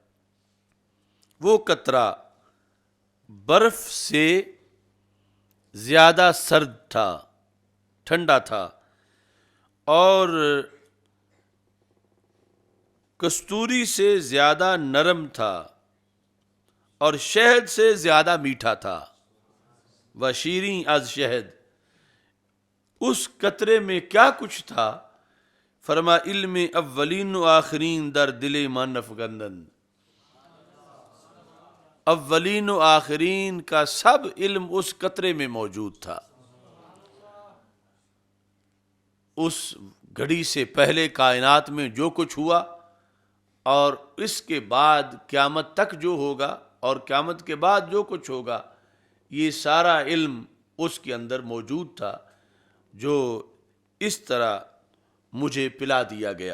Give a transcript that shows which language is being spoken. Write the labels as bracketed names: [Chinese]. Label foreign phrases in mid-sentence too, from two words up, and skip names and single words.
[Urdu] وہ قطرہ برف سے زیادہ سرد تھا، ٹھنڈا تھا، اور کستوری سے زیادہ نرم تھا، اور شہد سے زیادہ میٹھا تھا، [Persian] و شیریں از شہد۔ [Urdu] اس قطرے میں کیا کچھ تھا؟ [Persian] فرما علم اولین و آخرین در دل من افگندن، [Urdu] اولین و آخرین کا سب علم اس قطرے میں موجود تھا۔ اس گھڑی سے پہلے کائنات میں جو کچھ ہوا، اور اس کے بعد قیامت تک جو ہوگا، اور قیامت کے بعد جو کچھ ہوگا، یہ سارا علم اس کے اندر موجود تھا، جو اس طرح مجھے پلا دیا گیا۔